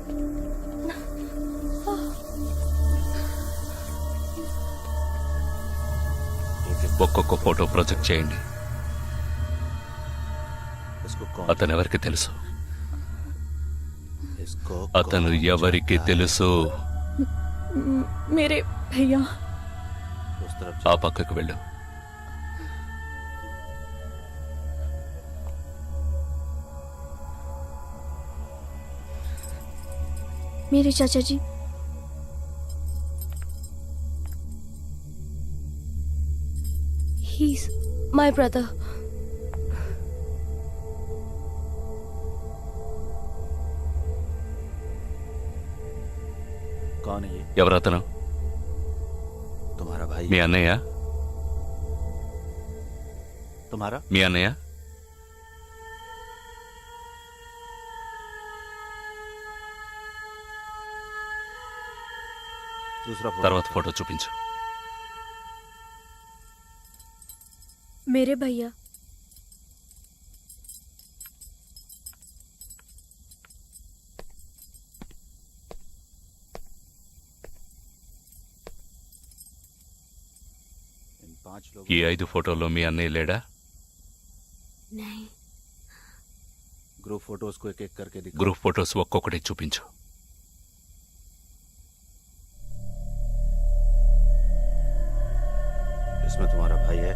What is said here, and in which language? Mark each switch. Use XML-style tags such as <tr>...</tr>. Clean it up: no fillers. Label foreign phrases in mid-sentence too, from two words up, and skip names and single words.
<te>ఒక్కొక్క ఫోటో ప్రొజెక్ట్ చేయండి. అతను ఎవరికి తెలుసు? అతను ఎవరికి తెలుసు?</te> <hi>मेरे भैया।</hi> <te>ఆ పక్కకు వెళ్ళు.</te> <hi>मेरे चाचा जी।</hi> <en>He's my brother.</en> <hi>कौन है ये?</hi> <te>ఎవరతను?</te> <hi>तुम्हारा भाई?</hi> <te>మీ అన్నయ్య?</te> <hi>तुम्हारा?</hi> <te>మీ అన్నయ్య?</te> <hi>दूसरा</hi> <te>తర్వాత ఫోటో చూపించు.</te> <hi>मेरे भैया।</hi> <te>ఈ 5 ఫోటోల్లో మీ అన్నయ్య లేడా?</te> <hi>नहीं।</hi> <en>group photos</en> <hi>को एक-एक करके दिखा।</hi> <en>group photos</en> <te>ఒక్కొక్కటి చూపించు.</te> <hi>इसमें तुम्हारा भाई है?</hi>